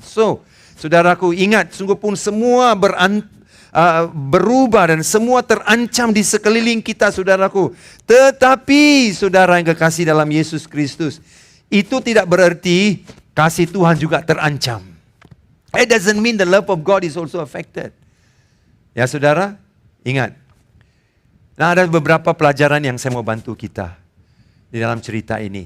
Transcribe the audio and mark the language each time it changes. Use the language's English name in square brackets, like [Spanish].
[Malay] So, saudaraku, ingat, sungguh pun semua berubah dan semua terancam di sekeliling kita, saudaraku. Tetapi, saudara yang kekasih dalam Yesus Kristus, itu tidak berarti kasih Tuhan juga terancam. [English] It doesn't mean the love of God is also affected. [Malay] Ya, saudara, ingat. Nah, ada beberapa pelajaran yang saya mau bantu kita di dalam cerita ini.